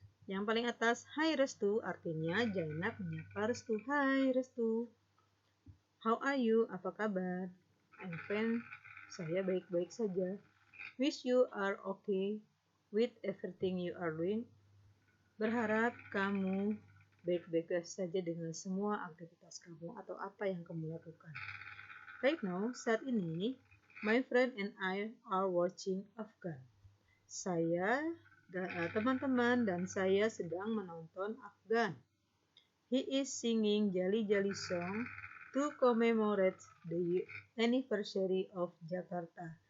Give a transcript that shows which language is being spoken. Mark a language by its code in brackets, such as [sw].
[id] Yang paling atas, Hai Restu, artinya Zainab menyapa Restu. [en] Hai Restu. How are you? [id] Apa kabar? [en] I'm fine. [id] Saya baik-baik saja. [en] Wish you are okay with everything you are doing. [id] Berharap kamu baik-baik saja dengan semua aktivitas kamu atau apa yang kamu lakukan. [en] Right now, [id] saat ini, [en] my friend and I are watching Afghan. [id] Saya, teman-teman dan saya sedang menonton Afghan. [en] He is singing jolly song to commemorate the anniversary of Jakarta.